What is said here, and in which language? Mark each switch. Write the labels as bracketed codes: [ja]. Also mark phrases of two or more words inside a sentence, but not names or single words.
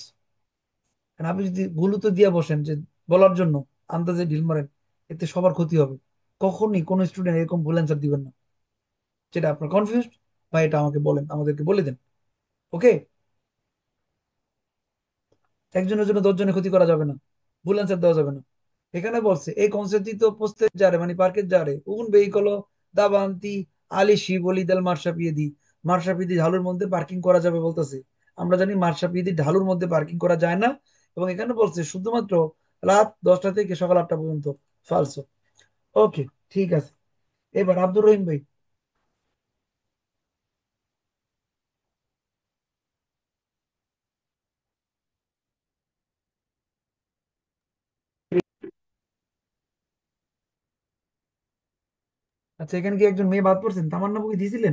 [bn] কারণ আপনি যদি ভুল উত্তর দিয়ে বসেন যে বলার জন্য, আন্দাজে ঢিল মারেন, এতে সবার ক্ষতি হবে। কখনই কোনো স্টুডেন্ট এরকম ভুল অ্যান্সার দিবেন না। যেটা আপনার কনফিউজ বা এটা আমাকে বলেন, আমাদেরকে বলে দেন। ওকে, একজনের জন্য 10 জনের ক্ষতি করা যাবে না, ভুল অ্যান্সার দেওয়া যাবে না। এখানে বলছে এই [it] consentito posteggiare মানে parcheggiare un veicolo davanti agli scivoli del marciapiedi, [bn] মার্শাপিদি ঢালুর মধ্যে পার্কিং করা যাবে বলতেছে। আমরা জানি মার্শাপিদি ঢালুর মধ্যে পার্কিং করা যায় না, এবং এখানে বলছে শুধুমাত্র রাত 10টা থেকে সকাল 8টা পর্যন্ত। ফালসো। ওকে, ঠিক আছে। এবার আব্দুর রহিম ভাই। আচ্ছা, এখানে কি একজন মেয়ে বাদ পড়ছেন? তামান্না বই দিয়েছিলেন?